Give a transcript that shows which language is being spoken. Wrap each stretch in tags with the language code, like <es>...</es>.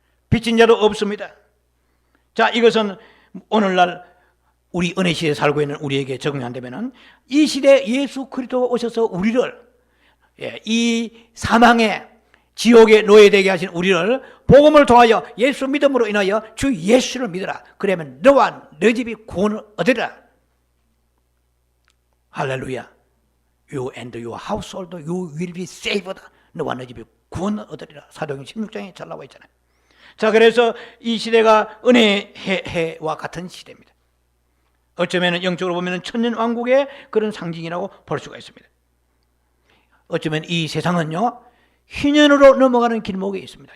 <ko>빚진 자도 없습니다. 자, 이것은 오늘날 우리 은혜 시대에 살고 있는 우리에게 적용한다면은, 이 시대에 예수 그리스도가 오셔서 우리를 이 사망의 지옥에 노예되게 하신 우리를 복음을 통하여 예수 믿음으로 인하여 주 예수를 믿어라. 그러면 너와 너 집이 구원을 얻으리라. 할렐루야.</ko> <en>You and your household, you will be saved.</en> <ko>너와 너 집이 구원을 얻으리라. 사도행전 16장에 잘 나와 있잖아요. 자, 그래서 이 시대가 은혜의 해와 같은 시대입니다. 어쩌면 영적으로 보면 천년왕국의 그런 상징이라고 볼 수가 있습니다. 어쩌면 이 세상은요, 희년으로 넘어가는 길목에 있습니다.</ko>